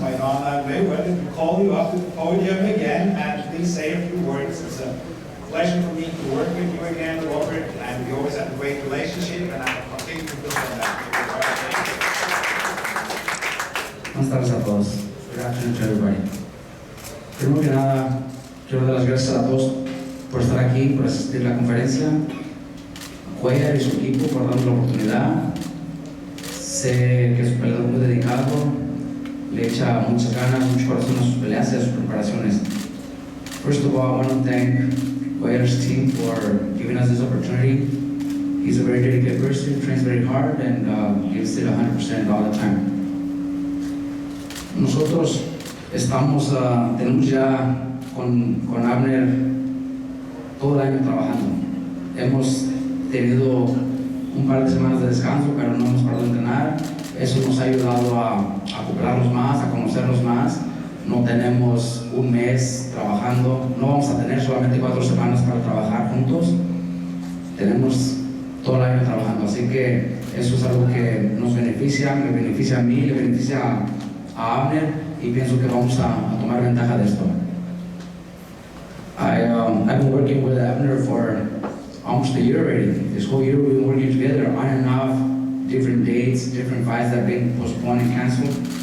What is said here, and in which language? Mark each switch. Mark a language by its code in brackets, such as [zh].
[en] My Donna Mayweather to call you up to the podium again and please say a few words. It's a pleasure for me to work with you again, Robert, and we always have a great relationship, and I will continue to build on that. [es] Buenas tardes a todos. [en] Good afternoon to everybody. [es] Primero que nada, quiero dar las gracias a todos por estar aquí, por asistir a la conferencia, a Cuelllar y su equipo por darnos la oportunidad. Sé que es un peleador muy dedicado, le echa muchas ganas, mucho corazón a sus peleas y a sus preparaciones. [en] First of all, I want to thank Cuellar's team for giving us this opportunity. He's a very dedicated person, trains very hard, and gives it 100% all the time. [es] Nosotros tenemos ya con Abner todo el año trabajando. Hemos tenido un par de semanas de descanso, pero no hemos parado de entrenar. Eso nos ha ayudado a acoplarnos más, a conocernos más. No tenemos un mes trabajando, no vamos a tener solamente 4 semanas para trabajar juntos. Tenemos todo el año trabajando, así que eso es algo que nos beneficia, me beneficia a mí, le beneficia a Abner y pienso que vamos a tomar ventaja de esto. [en] I've been working with Abner for almost a year already. This whole year we've been working together on and off, different dates, different fights that have been postponed and canceled.